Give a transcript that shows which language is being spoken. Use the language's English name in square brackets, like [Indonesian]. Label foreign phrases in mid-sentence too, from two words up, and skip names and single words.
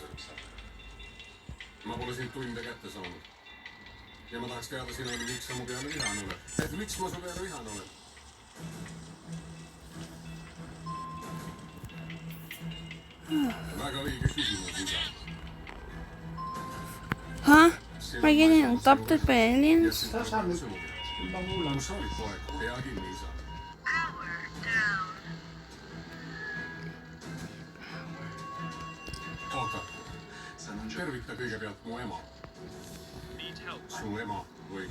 [Estonian] Ma pole sind tunde kätte saanud. Ja ma tahaks teada sinuni, miks sa mu peale vihane oled. Et miks ma su peale vihane olen? Väga õige küsimus, isa. Huh? [English] We're getting adopted by aliens? [Estonian] Kus sa olid, poeg? Pea kinni, isa. Oota, tervita kõigepealt mu ema. Su ema või?